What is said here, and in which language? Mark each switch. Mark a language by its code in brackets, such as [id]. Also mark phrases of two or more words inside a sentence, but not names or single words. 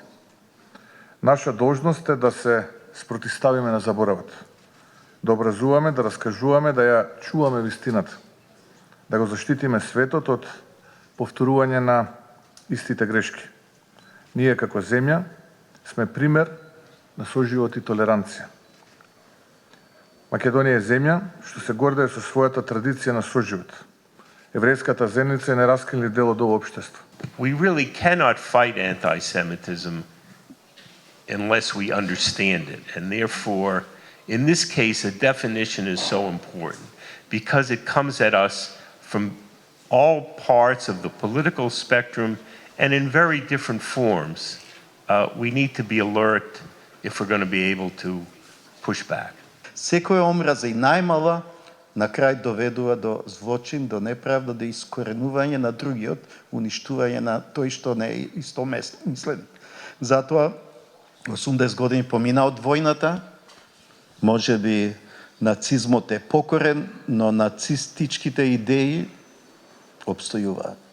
[mk] Наша должност е да се спротивставиме на заборавот, да образуваме, да раскажуваме, да ја чуваме вистината, да го заштитиме светот од повторување на истите грешки. Ние како земја сме пример на соживот и толеранција. Македонија е земја што се гордее со својата традиција на соживот. Еврејската заедница е нераскинлив дел од оваа општество. [en] We really cannot fight anti-Semitism unless we understand it. And therefore, in this case, a definition is so important because it comes at us from all parts of the political spectrum and in very different forms. We need to be alert if we're going to be able to push back. [mk] Секоја омраза и најмала на крај доведува до злочин, до неправда, до искоренување на другиот, уништување на тој што не е истомислен. Затоа 80 години помина од војната, може би нацизмот е покорен, но нацистичките идеи обстојуваат.